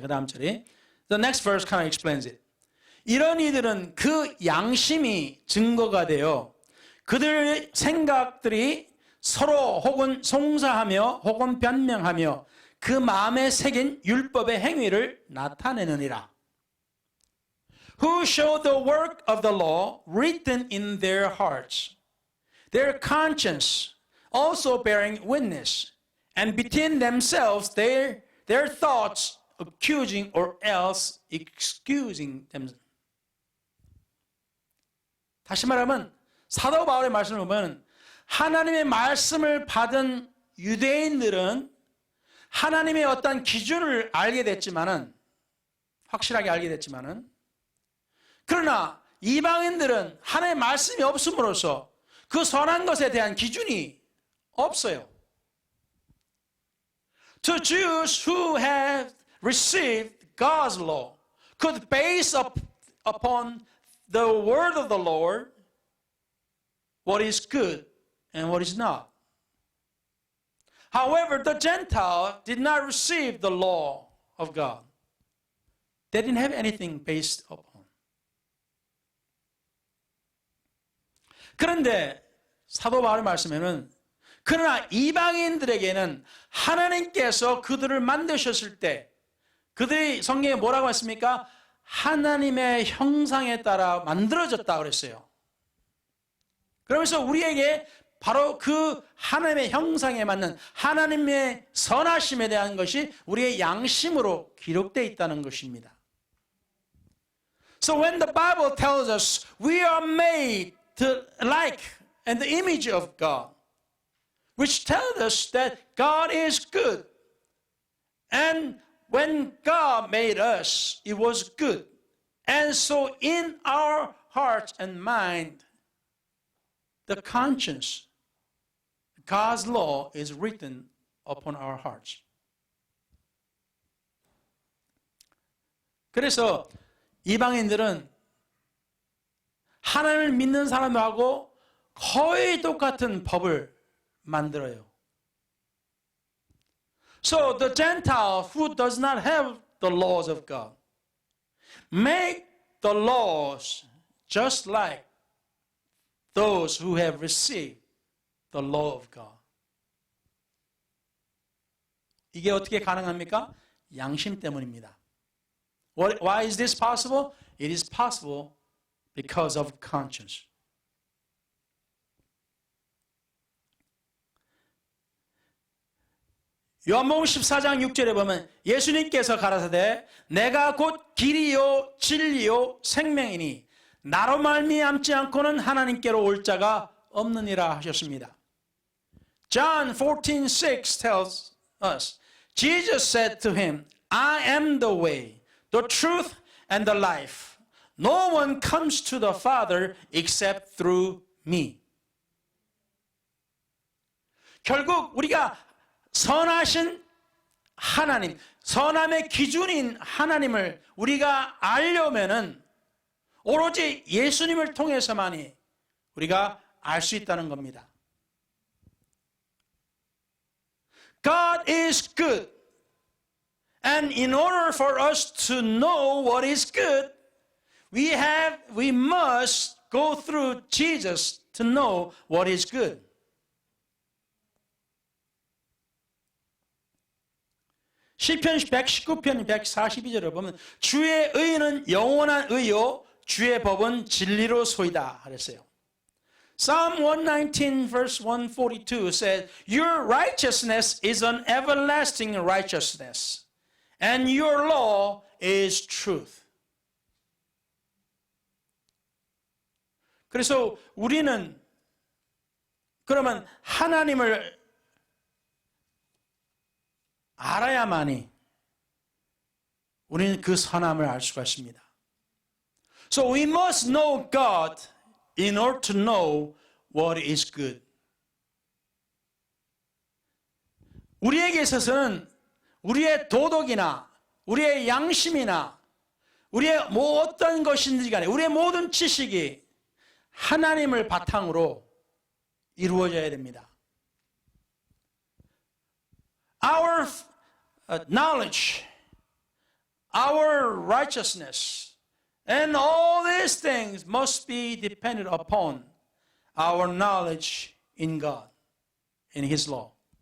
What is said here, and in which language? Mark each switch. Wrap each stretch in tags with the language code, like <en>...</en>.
<ko>그 다음 절에</ko> <en>The next verse kind of explains it.</en> <ko>이런 이들은 그 양심이 증거가 되어 그들의 생각들이 서로 혹은 송사하며 혹은 변명하며 그 마음에 새긴 율법의 행위를 나타내느니라.</ko> <en>who show the work of the law written in their hearts, their conscience also bearing witness, and between themselves their thoughts accusing or else excusing themselves.</en> <ko>다시 말하면 사도 바울의 말씀을 보면 하나님의 말씀을 받은 유대인들은 하나님의 어떤 기준을 알게 됐지만은, 확실하게 알게 됐지만은, 그러나 이방인들은 하나님의 말씀이 없음으로써 그 선한 것에 대한 기준이 없어요.</ko> <en>To Jews who have received God's law could base upon the word of the Lord what is good and what is not. However, the Gentile did not receive the law of God. They didn't have anything based upon.</en> <ko>그런데 사도 바울의 말씀에는 그러나 이방인들에게는 하나님께서 그들을 만드셨을 때 그들이 성경에 뭐라고 했습니까? 하나님의 형상에 따라 만들어졌다 그랬어요. 그러면서 우리에게 바로 그 하나님의 형상에 맞는 하나님의 선하심에 대한 것이 우리의 양심으로 기록되어 있다는 것입니다.</ko> <en>So when the Bible tells us we are made to like and the image of God, which tells us that God is good, and when God made us, it was good. And so in our hearts and mind, the conscience, God's law is written upon our hearts.</en> <ko>그래서 이방인들은 하나님을 믿는 사람하고 거의 똑같은 법을 만들어요.</ko> <en>So the Gentile who does not have the laws of God make the laws just like those who have received the law of God.</en> <ko>이게 어떻게 가능합니까? 양심 때문입니다.</ko> <en>Why is this possible? It is possible because of conscience.</en> <ko>요한복음 14장 6절에 보면 예수님께서 가라사대 내가 곧 길이요 진리요 생명이니 나로 말미암지 않고는 하나님께로 올 자가 없느니라 하셨습니다.</ko> <en>John 14:6 tells us, Jesus said to him, I am the way, the truth, and the life. No one comes to the Father except through me.</en> <ko>결국 우리가 선하신 하나님, 선함의 기준인 하나님을 우리가 알려면은 오로지 예수님을 통해서만이 우리가 알 수 있다는 겁니다.</ko> <en>God is good. And in order for us to know what is good, we must go through Jesus to know what is good.</en> <ko>시편 119편 142절을 보면 주의 의는 영원한 의요 주의 법은 진리로소이다 그랬어요.</ko> <en>Psalm 119 verse 142 says, Your righteousness is an everlasting righteousness, and your law is truth.</en> <ko>그래서 우리는 그러면 하나님을 알아야만이 우리는 그 선함을 알 수가 있습니다.</ko> <en>So we must know God in order to know what is good.</en> <ko>우리에게 있어서는 우리의 도덕이나 우리의 양심이나 우리의 뭐 어떤 것인지 간에 우리의 모든 지식이 하나님을 바탕으로 이루어져야 됩니다.</ko> <en>Our knowledge, our righteousness, and all these things must be dependent upon our knowledge in God, in His law.</en>